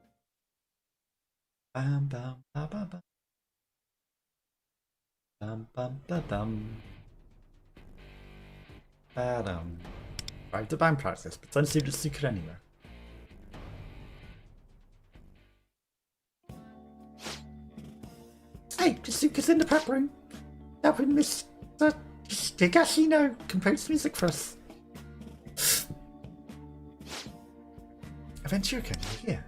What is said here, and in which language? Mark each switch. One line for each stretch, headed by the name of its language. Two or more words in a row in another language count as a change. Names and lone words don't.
English: Bam bam ba ba ba. Bam bam ba dum. Ba-dum. Right, the band practice, but don't see the secret anywhere. Hey, Kazuka's in the prep room. Helping Mr. Higashino compose music for us. Aventura, you're here.